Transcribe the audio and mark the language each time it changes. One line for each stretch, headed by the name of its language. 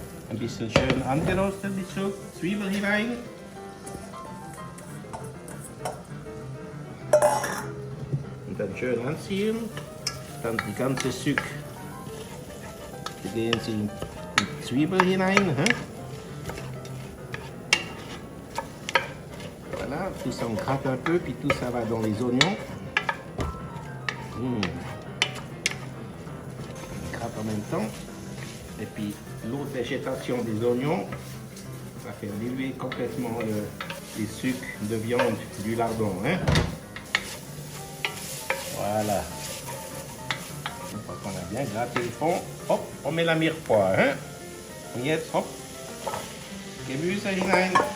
German: Ein bisschen schön angerostet, die Zwiebel hinein. Und dann schön anziehen. Dann die ganze Stück gehen Sie in die Zwiebel hinein.
French: Voilà, tout ça on gratte un peu, puis tout ça va dans les oignons. On gratte en même temps. Et puis l'autre végétation des oignons, ça fait diluer complètement les sucres de viande du lardon. Hein? Voilà. Une fois qu'on a bien gratté le fond, hop, on met la Mirepoix. Hein?
German: Und jetzt, hop, Gemüse hinein.